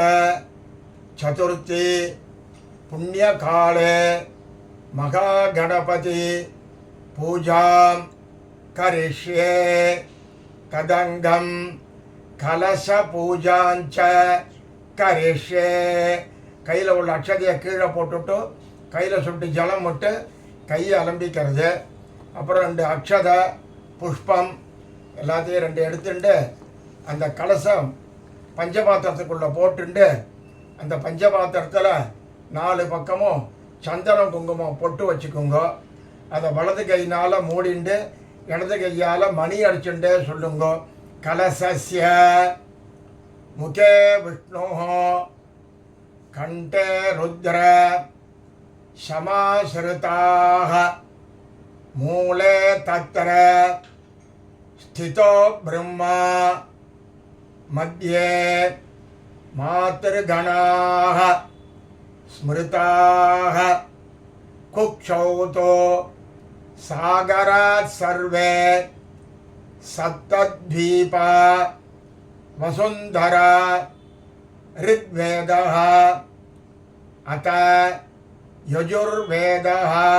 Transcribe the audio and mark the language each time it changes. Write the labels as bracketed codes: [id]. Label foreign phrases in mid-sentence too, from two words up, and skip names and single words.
[sa] चतुर्थी पुण्यकाले महागणपति पूजां करिष्ये कदंगं कलश पूजांच करिष्ये [ta] கையில் உள்ள அக்ஷதையை கீழே போட்டுட்டு கையில் சுட்டு ஜலம் விட்டு கையை அலம்பிக்கிறது. அப்புறம் 2 அக்ஷதை புஷ்பம் எல்லாத்தையும் 2 எடுத்துட்டு அந்த கலசம் பஞ்சபாத்திரத்துக்குள்ளே போட்டுண்டு அந்த பஞ்சபாத்திரத்தில் 4 பக்கமும் சந்தனம் குங்குமம் பொட்டு வச்சுக்கோங்க. அதை வலது கையினால் மூடிண்டு இடது கையால் மணி அடிச்சுட்டே சொல்லுங்க. [sa] कलशस्य मुखे विष्णु कंठे रुद्र समाश्रिताः मूले तत्र स्थितो ब्रह्मा मध्ये मातृगणाः स्मृताः कुक्षौ तो सागरात् सर्वे सप्तद्वीपा वसुन्धरा ऋग्वेदः अथ यजुर्वेदः